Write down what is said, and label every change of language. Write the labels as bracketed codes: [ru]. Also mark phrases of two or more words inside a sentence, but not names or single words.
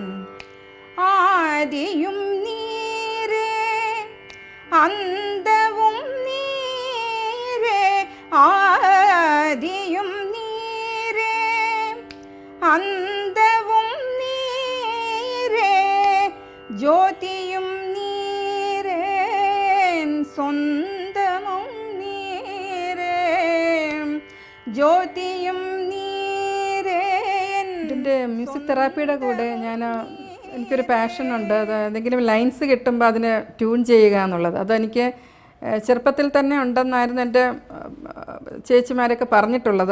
[ta] ஆதியும் நீரே அந்தவும் நீரே, ஆதியும் நீரே அந்தவும் நீரே, ஜோதியும் நீரே சொந்தமும் நீரே, ஜோதியும் நீரே. [ml] ഇതിൻ്റെ മ്യൂസിക് തെറാപ്പിയുടെ കൂടെ എനിക്കൊരു പാഷനുണ്ട്. അത് എന്തെങ്കിലും ലൈൻസ് കിട്ടുമ്പോൾ അതിന് ട്യൂൺ ചെയ്യുക എന്നുള്ളത്. അതെനിക്ക് ചെറുപ്പത്തിൽ തന്നെ ഉണ്ടെന്നായിരുന്നു എൻ്റെ ചേച്ചിമാരൊക്കെ പറഞ്ഞിട്ടുള്ളത്.